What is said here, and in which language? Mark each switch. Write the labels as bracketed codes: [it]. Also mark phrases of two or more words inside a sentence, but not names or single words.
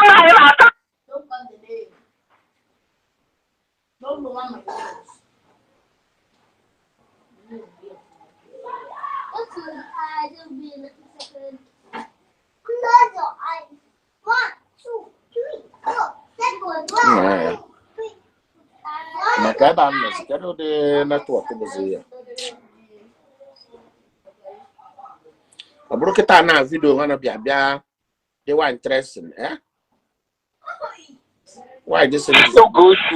[en] Don't cut the name. Don't go on my clothes. I just be a second. Close your eyes. 1, 2, 3, 4. [ig] yeah maka ebe a nọzi kedu ụdị netwọk bụzi ya ọ bụrụ kịta na vidio ha na-abịa bịa dịwa [en] interesting why this is so good.